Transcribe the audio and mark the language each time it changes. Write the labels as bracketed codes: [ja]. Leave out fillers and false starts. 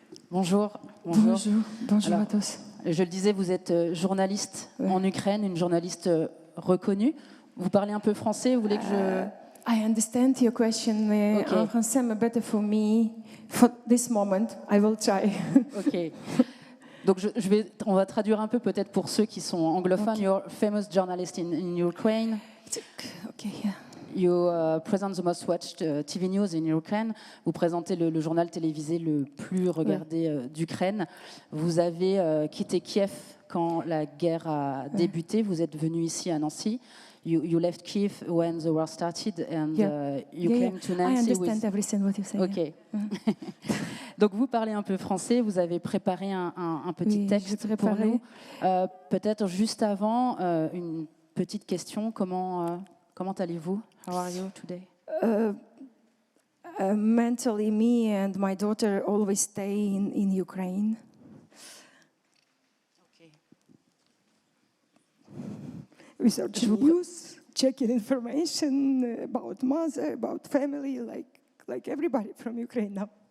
[fr] Bonjour. Bonjour à tous. Je le disais, vous êtes journaliste en Ukraine, une journaliste reconnue. Vous parlez un peu français, vous voulez que je... [en] I understand your question, [fr] mais en français, mais [en] better for me, for this moment, I will try. Ok. [fr] Donc on va traduire un peu peut-être pour ceux qui sont anglophones. [en] You're a famous journalist in Ukraine. Okay, yeah. You present the most watched TV news in Ukraine. [fr] Vous présentez le journal télévisé le plus regardé d'Ukraine. Vous avez quitté Kiev quand la guerre a débuté. Vous êtes venu ici à Nancy. [en] You left Kiev when the war started and you came to Nancy. I understand everything what you say. Ok. [fr] Donc vous parlez un peu français. Vous avez préparé un petit texte pour nous. Peut-être juste avant, une petite question. Comment allez-vous? [en] How are you today? Mentally, me and my daughter always stay in Ukraine. Okay. Researching news, checking information about mother, about family, like everybody from Ukraine now.